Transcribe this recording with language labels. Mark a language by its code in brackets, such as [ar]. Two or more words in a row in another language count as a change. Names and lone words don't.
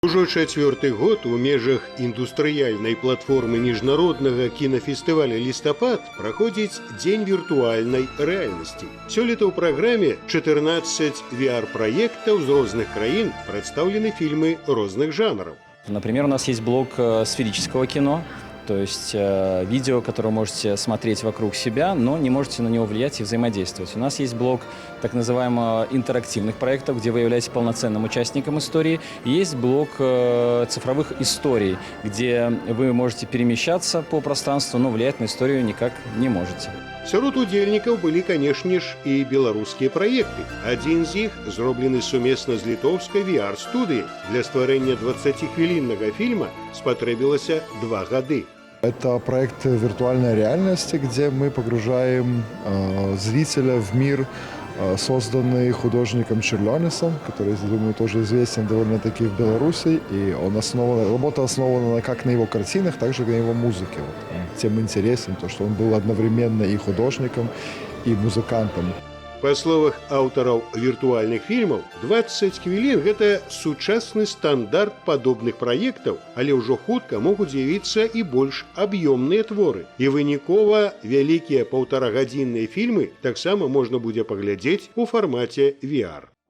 [be] Ужо чацвёрты год у межах індустрыяльнай платформы міжнароднага кінафестываля «Лістапад» праходзіць дзень віртуальнай рэальнасці. Сёлета ў праграме 14 VR-праектаў з розных краін прадстаўлены фільмы розных жанраў. [ru] Например, у нас есть блок сферического кино, то есть видео, которое вы можете смотреть вокруг себя, но не можете на него влиять и взаимодействовать. У нас есть блок так называемых интерактивных проектов, где вы являетесь полноценным участником истории. И есть блок цифровых историй, где вы можете перемещаться по пространству, но влиять на историю никак не можете. Сярод удзельнікаў былі, канешне ж, і беларускія праекты. Адзін з іх зроблены сумесна з літоўскай VR-студыяй. Для стварэння 20-хвіліннага фільма спатрэбілася 2 гады. Это проект виртуальной реальности, где мы погружаем зрителя в мир, созданный художником Черлёнесом, который, думаю, тоже известен довольно-таки в Беларуси. И работа основана как на его картинах, так же и на его музыке. Вот. Тем интересен то, что он был одновременно и художником, и музыкантом. [be] Па словах аўтараў віртуальных фільмаў, 20 хвілін – гэта сучасны стандарт падобных праектаў, але ўжо хутка могуць з'явіцца і больш аб'ёмныя творы. І вынікова вялікія паўтарагадзінныя фільмы таксама можна будзе паглядзець у фармаце VR.